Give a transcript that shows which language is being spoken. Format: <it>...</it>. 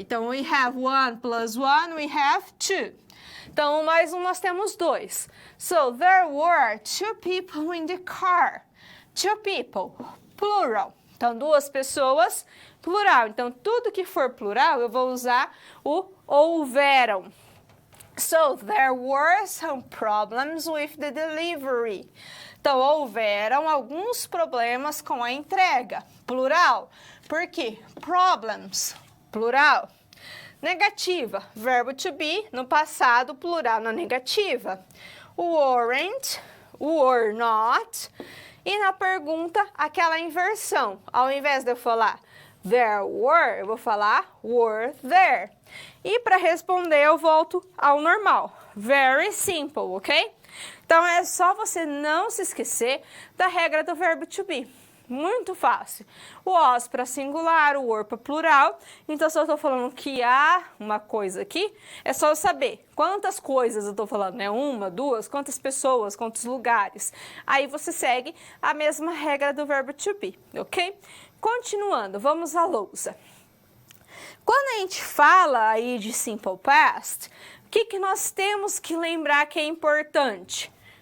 <pt>Então,</pt> <en>we have one plus one, we have two.</en> <pt>Então, mais um, nós temos dois.</pt> <en>So, there were two people in the car. Two people, plural.</en> <pt>Então, duas pessoas, plural. Então, tudo que for plural, eu vou usar o houveram.</pt> <en>So, there were some problems with the delivery.</en> <pt>Então, houveram alguns problemas com a entrega, plural. Por quê?</pt> <en>Problems,</en> <pt>plural. Negativa, verbo to be, no passado, plural na negativa.</pt> <en>Weren't, were not.</en> <pt>E na pergunta, aquela inversão. Ao invés de eu falar</pt> <en>there were,</en> <pt>eu vou falar</pt> <en>were there.</en> <pt>E para responder, eu volto ao normal.</pt> <en>Very simple, ok?</en> <pt>Então, é só você não se esquecer da regra do verbo to be. Muito fácil. O was para singular, o were para plural. Então, se eu estou falando que há uma coisa aqui, é só eu saber quantas coisas eu estou falando, né? Uma, duas, quantas pessoas, quantos lugares. Aí você segue a mesma regra do verbo to be, ok? Continuando, vamos à lousa. Quando a gente fala aí de simple past, o que nós temos que lembrar que é importante?</pt>